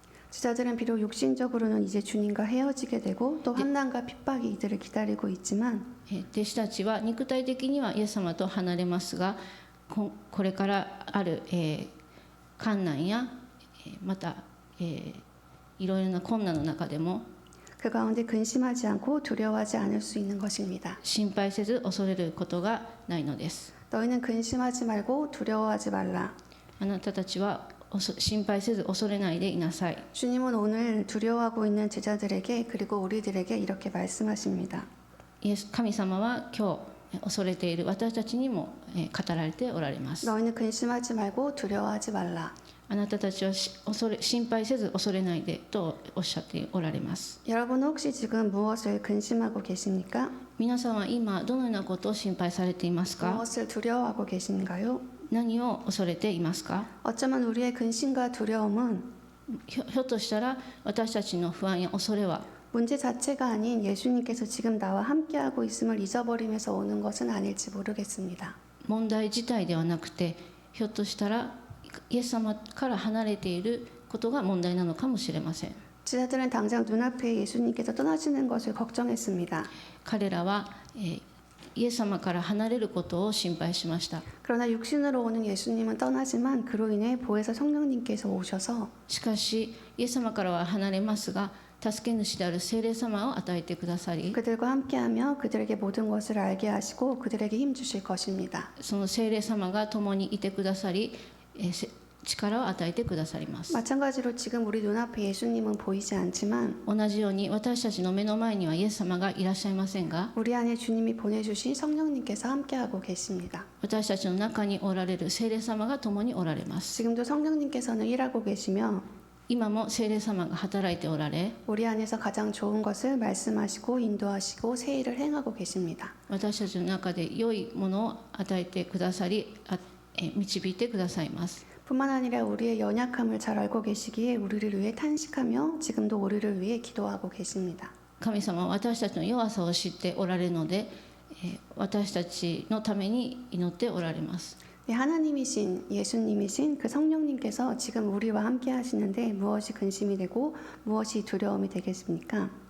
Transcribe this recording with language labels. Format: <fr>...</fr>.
<ko>제자들은 비록 육신적으로는 이제 주님과 헤어지게 되고 또 환난과 핍박이 이들을 기다리고 있지만</ko> <ja>弟子たちは肉体的にはイエス様と離れますが、これからある困難やまたいろいろな困難の中でも</ja> <ko>그 가운데 근심하지 않고 두려워하지 않을 수 있는 것입니다.</ko> <ja>心配せず恐れることがないのです。</ja> <ko>너희는 근심하지 말고 두려워하지 말라.</ko> <ja>あなたたちは心配せず恐れないでいなさい。</ja> <ko>주님은 오늘 두려워하고 있는 제자들에게 그리고 우리들에게 이렇게 말씀하십니다.</ko> <ja>神様は今日恐れている私たちにも語られておられます。</ja> <ko>너희는 근심하지 말고 두려워하지 말라.</ko> <ja>あなたたちは心配せず恐れないでとおっしゃっておられます。</ja> <ko>여러분 혹시 지금 무엇을 근심하고 계십니까?</ko> <ja>皆さんは今どのようなことを心配されていますか？</ja> <ko>무엇을 두려워하고 계신가요?</ko> <ja>何を恐れていますか？</ja> <ko>어쩌면 우리의 근심과 두려움은</ko> <ja>ひょっとしたら私たちの不安や恐れは</ja> <ko>문제 자체가 아닌 예수님께서 지금 나와 함께하고 있음을 잊어버리면서 오는 것은 아닐지 모르겠습니다.</ko> <ja>問題自体ではなくて、ひょっとしたらイエス様から離れていることが問題なのかもしれません。</ja> <ko>제자들은 당장 눈앞에 예수님께서 떠나시는 것을 걱정했습니다.</ko> <ja>彼らはイエス様から離れることを心配しました。</ja> <ko>그러나 육신으로 오는 예수님은 떠나지만 그로 인해 보혜사 성령님께서 오셔서</ko> <ja>しかしイエス様からは離れますが、助け主である聖霊様を与えてくださり、</ja> <ko>그들과 함께하며 그들에게 모든 것을 알게 하시고 그들에게 힘 주실 것입니다.</ko> <ja>その聖霊様が共にいてくださり、力を与えてくださります。</ja> <ko>마찬가지로 지금 우리 눈앞에 예수님은 보이지 않지만</ko> <ja>同じように私たちの目の前にはイエス様がいらっしゃいませんが、</ja> <ko>우리 안에 주님이 보내주신 성령님께서 함께하고 계십니다.</ko> <ja>私たちの中におられる聖霊様が共におられます。</ja> <ko>지금도 성령님께서는 일하고 계시며</ko> <ja>今も聖霊様が働いておられ、</ja> <ko>우리 안에서 가장 좋은 것을 말씀하시고 인도하시고 새 일을 행하고 계십니다.</ko> <ja>私たちの中で良いものを与えてくださり、導いてくださいます。</ja> <ko>뿐만 아니라 우리의 연약함을 잘 알고 계시기에 우리를 위해 탄식하며 지금도 우리를 위해 기도하고 계십니다.</ko> <ja>神様は私たちの弱さを知っておられるので、私たちのために祈っておられます。</ja> <ko>하나님이신 예수님이신 그 성령님께서 지금 우리와 함께 하시는데 무엇이 근심이 되고 무엇이 두려움이 되겠습니까?</ko>